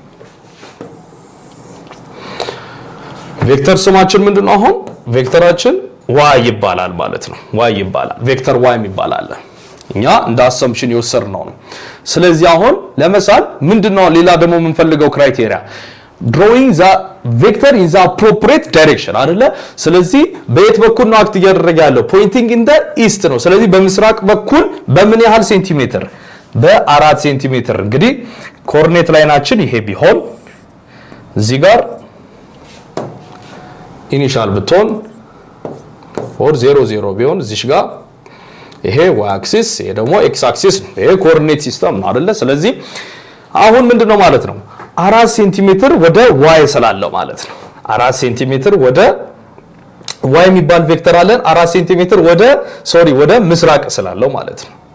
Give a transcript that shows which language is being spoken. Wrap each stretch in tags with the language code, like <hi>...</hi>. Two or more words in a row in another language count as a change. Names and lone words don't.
<am>ቬክተር ስማችን ምንድነው አሁን ቬክተራችን y ይባላል ማለት ነው y ይባላል ቬክተር y ይባላል እኛ እንደ አሰምፕሽን የወሰድነው ነው ስለዚህ አሁን ለምሳሌ ምንድነው ሌላ ደግሞ የምንፈልገው ክራይቴሪያ</am> <en>drawing the vector in the appropriate direction</en> <am>አይደለ ስለዚህ በየት በኩል ነው አክት እያደረገ ያለው</am> <en>pointing in the east</en> <am>ነው ስለዚህ በምስራቅ በኩል በምን ያህል ሴንቲሜትር በ4 ሴንቲሜትር እንግዲህ ኮኦርዲኔት ላይናችን ይሄ ቢሆን እዚህ ጋር ኢኒሻል ብትሆን ኦር 00 ቢሆን እዚህ ጋር ይሄ</am> <en>y axis</en> <am>ይሄ ደግሞ</am> <en>x axis</en> <am>ነው ይሄ</am> <en>coordinate system</en> <am>ነው አይደለ ስለዚህ አሁን ምንድነው ማለት ነው 4 ሴንቲሜትር ወደ y ስላለው ማለት ነው 4 ሴንቲሜትር ወደ y የሚባል ቬክተር አለን 4 ሴንቲሜትር ወደ ምስራቅ ስላለው ማለት ነው</am>